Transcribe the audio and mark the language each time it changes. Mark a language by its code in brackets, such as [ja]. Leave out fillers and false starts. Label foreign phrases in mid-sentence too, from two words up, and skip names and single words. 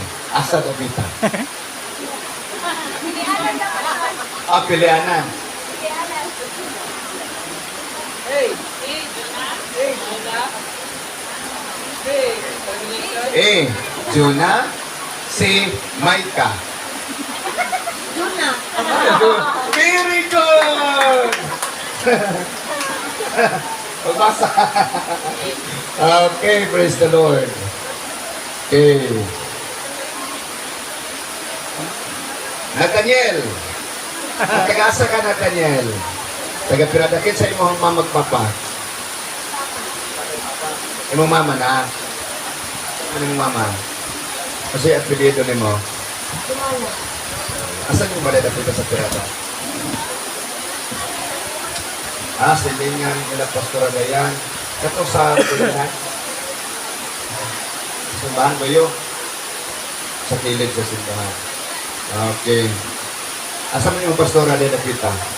[ceb] Asa Davita. Pilianan. Jonah. Si Micah. Jonah. [en] Very good! Pagbasa. Okay, praise the Lord. Okay. Nathaniel. [ceb] Tagasa ka, Nathaniel. Taga-piradakit sa imong mamagpapa. Imong mama na. [tl] Ano yung mama? [ceb] Kasi apelido ni mo. Dumana. Asan yung balay dapita sa pirata? Silingan nila Pastora Dayan. Kato sa Pilihan. Simbahan ba yun? Sa kilid sa simbahan. Okay. Asan mo yung Pastora Dayan dapita?